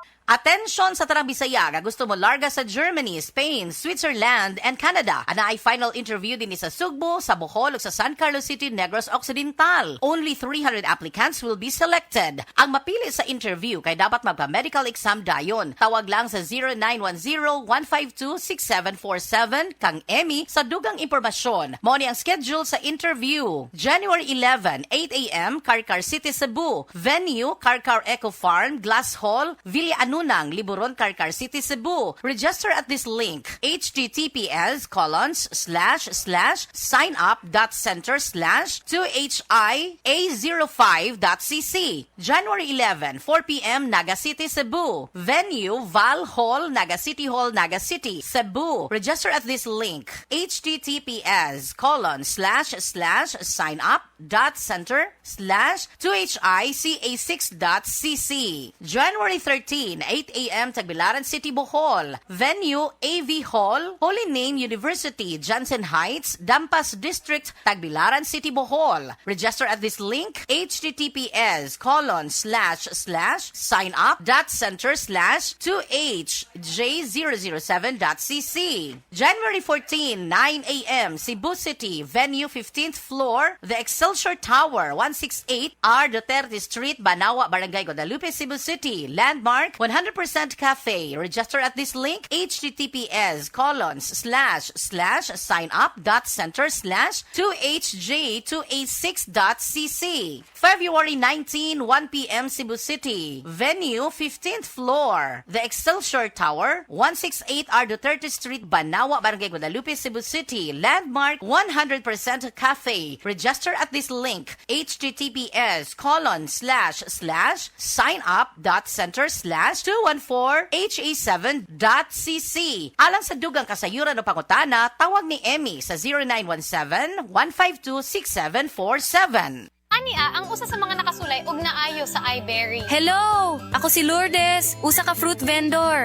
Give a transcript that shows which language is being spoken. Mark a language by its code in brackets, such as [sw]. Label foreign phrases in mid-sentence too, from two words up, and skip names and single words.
[ceb] Atensyon sa tarang Bisaya nga gusto mo larga sa Germany, Spain, Switzerland, and Canada. Ana ay final interview din sa Sugbo, sa Bohol, ug sa San Carlos City, Negros Occidental. [en] Only 300 applicants will be selected. [ceb] Ang mapili sa interview kay dapat magpa- [en] medical exam [ceb] dayon. Tawag lang sa 0910-152-6747 kang Emmy sa dugang impormasyon. Mao ni ang schedule sa interview. January 11, 8 a.m., Carcar City, Cebu. [en] Venue, Carcar Eco Farm, Glass Hall, Villa Anunang, Liburon, Carcar City, Cebu. Register at this link, https://signup.center/2HIA05.cc. January 11, 4 p.m., Naga City, Cebu. Venue, Val Hall, Naga City Hall, Naga City, Cebu. Register at this link, https://signup.center/2HICA6.cc. January 13, 8 a.m., Tagbilaran City, Bohol. Venue, AV Hall, Holy Name University, Johnson Heights, Dampas District, Tagbilaran City, Bohol. Register at this link, https://signup.center/2HJ007.cc. January 14, 9 a.m., Cebu City. Venue, 15th floor, The Excelsior Tower, 168 R. Duterte Street, Banawa, Barangay Guadalupe, Cebu City. Landmark, 100% Cafe. Register at this link, https://signup.center/2HJ286.cc. February 19, 1 p.m., Cebu City. Venue, 15th floor, The Excelsior Tower, 168 R. Duterte Street, Banawa, Barangay Guadalupe, Cebu City. Landmark, 100% Cafe. Register at this link, https://signup.center/214HA7.cc. [ceb] Alang sa dugang kasayuran o pangutana, tawag ni Emmy sa 0917-152-6747. Ania, ang usa sa mga nakasulay og naayo sa iBerry. Hello! Ako si Lourdes, usa ka [en] fruit vendor.